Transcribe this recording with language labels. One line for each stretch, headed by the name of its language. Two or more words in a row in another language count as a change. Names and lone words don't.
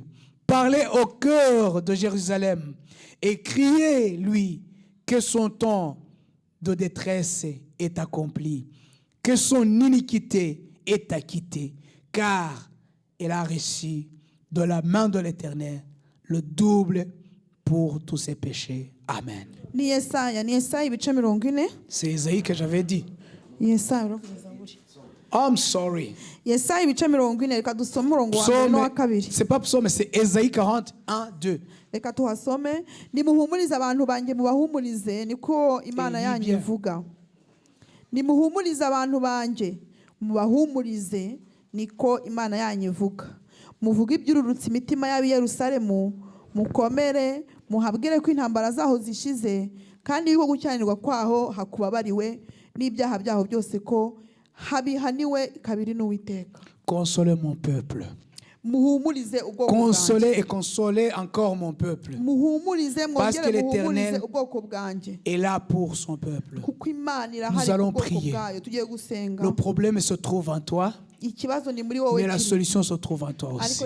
French: Parlez au cœur de Jérusalem et criez-lui que son temps de détresse est accompli, que son iniquité est acquittée, car elle a reçu de la main de l'Éternel le double pour tous ses péchés. Amen. C'est Isaïe que j'avais dit.
English: I'm sorry.
French: C'est pas psaume, c'est Esaïe 40, 1, 2.
Kinyarwanda: Reka tuhasome nimuhumurize abantu banjye mubahumurize niko Imana yanjye ivuga. Nimuhumurize abantu banjye mubahumurize niko Imana yanjye ivuga. Muvuge iby'ururutse imitima y'ab'i Yerusalemu, mukomere muhabwire ko intambara zaho zishize kandi yuko gucyanirwa kwaho hakubabariwe n'ibyaha byaho byose ko habihaniwe kabiri n'Uwiteka.
French: Consolez mon peuple. Consolez et consolez encore mon peuple. Parce que l'Éternel est là pour son peuple. Nous allons prier. Le problème se trouve en toi, mais la solution se trouve en toi aussi.